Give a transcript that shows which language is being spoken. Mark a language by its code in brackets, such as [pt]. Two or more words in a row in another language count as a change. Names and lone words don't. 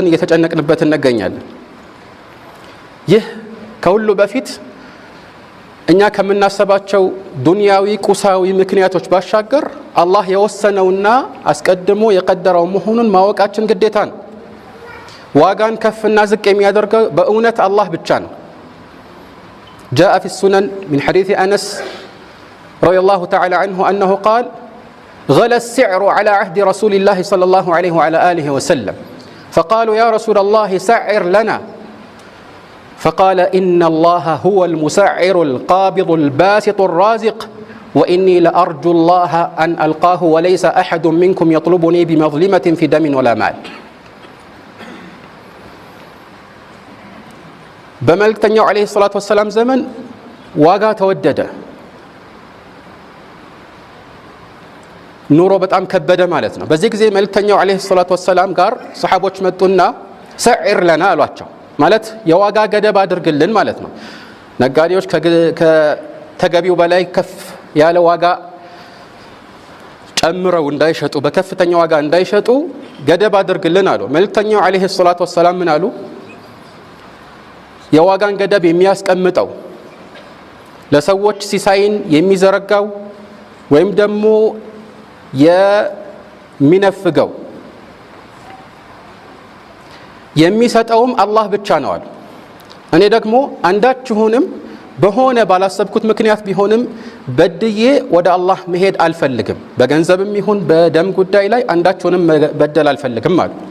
[am] እየተጨነቅንበት እንገኛለን። ይህ ከሁሉ በፊት እኛ ከምናስባቸው ዱንያዊ ቁሳዊ ምክንያቶች ባሻገር አላህ የወሰነውና አስቀድሞ የቀደረው መሆኑን ማወቃችን ግዴታ ነው። ዋጋን ከፍና ዝቅ የሚያደርገው በእውነት አላህ ብቻ ነው። [ar] جاء في سنن من حديث أنس رضي الله تعالى عنه أنه قال غلى السعر على عهد رسول الله صلى الله عليه وعلى آله وسلم فقالوا يا رسول الله سعر لنا فقال إن الله هو المسعر القابض الباسط الرازق وإني لأرجو الله أن ألقاه وليس أحد منكم يطلبني بمظلمة في دم ولا مال. [am] በመልእክተኛው [ar] عليه الصلاة والسلام [am] ዘመን ዋጋ ተወደደ፣ ኑሮ በጣም ከበደ ማለት ነው። በዚህ ጊዜ መልእክተኛው [ar] عليه الصلاة والسلام [am] ጋር ሰሓቦች መጡና [ar] سعر لنا [am] አሏቸው። ማለት የዋጋ ገደብ አድርግልን ማለት ነው። ነጋዴዎች ከተገቢው በላይ ከፍ ያለ ዋጋ ጨምረው እንዳይሸጡ፣ በከፍተኛ ዋጋ እንዳይሸጡ ገደብ አድርግልን አሉ። መልእክተኛው [ar] عليه الصلاة والسلام [am] ምን አሉ? የዋጋን ገደብ የሚያስቀምጠው ለሰዎች ሲሳይን የሚዘረጋው ወይም ደግሞ የሚነፍገው የሚሰጠውም አላህ ብቻ ነው አሉ። እኔ ደግሞ አንዳችሁንም በሆነ ባላሰብኩት ምክንያት ቢሆንም በድዬ ወደ አላህ መሄድ አልፈልግም፣ በገንዘብም ይሁን በደም ጉዳይ ላይ አንዳችሁንም በደል አልፈልግም አሉ።